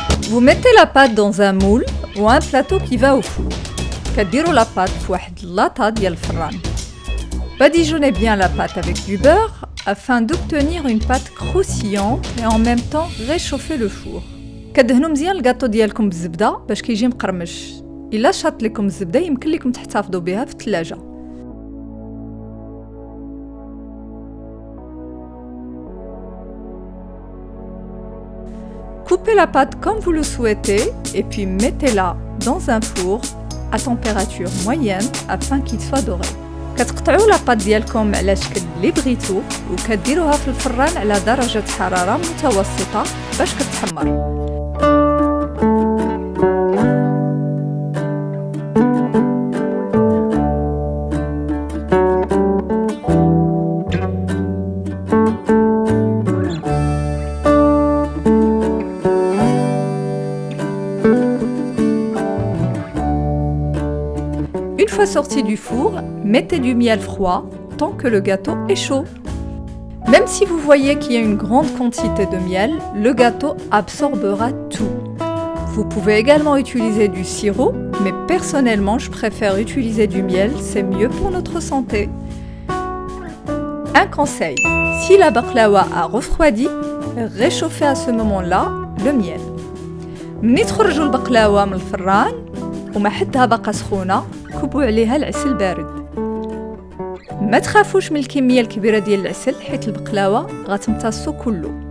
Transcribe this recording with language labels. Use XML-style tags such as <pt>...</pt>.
<fr>Vous mettez la pâte dans un moule ou un plateau qui va au four.</fr> <ar>كديروا la pâte في واحد اللاطة ديال الفران.</ar> <fr>Badigeonnez bien la pâte avec du beurre afin d'obtenir une pâte croustillante et en même temps réchauffer le four.</fr> <ar>كدهنوا مزيان الكاطو ديالكم بالزبدة باش كيجي مقرمش. إلا شاط لكم الزبدة يمكن لكم تحتفظوا بها في الثلاجة.</ar> <fr>Coupez la pâte comme vous le souhaitez et puis mettez-la dans un four à température moyenne afin qu'il soit doré.</fr> <ar>كتقطعوا لاباط ديالكم على شكل اللي بغيتو وكديروها في الفران على درجة حرارة متوسطة باش كتحمر.</ar> <fr>Une fois sorti du four, mettez du miel froid tant que le gâteau est chaud. Même si vous voyez qu'il y a une grande quantité de miel, le gâteau absorbera tout. Vous pouvez également utiliser du sirop, mais personnellement je préfère utiliser du miel, c'est mieux pour notre santé. Un conseil, si la baklawa a refroidi, réchauffez à ce moment-là le miel.</fr> <ar>ملي تخرجوا البقلاوه من الفران وما حدها باقا سخونه كبوا عليها العسل بارد. ما تخافوش من الكميه الكبيره ديال العسل حيت البقلاوه غتمتصو كله.</ar>